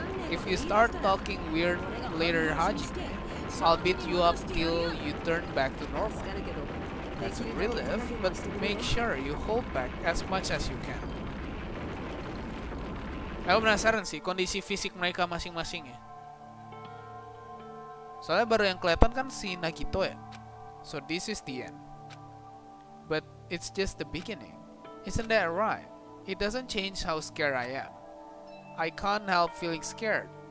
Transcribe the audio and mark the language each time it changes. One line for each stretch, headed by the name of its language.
English: If you start talking weird later, Hajime, I'll beat you up till you turn back to normal. That's a relief, but make sure you hold back as much as you can.
Indonesian: Aku penasaran sih kondisi fisik mereka masing-masing ya. Soalnya baru yang kelihatan kan si Nagito ya.
English: So this is the end. But it's just the beginning. Isn't that right? It doesn't change how scared I am. I can't help feeling scared.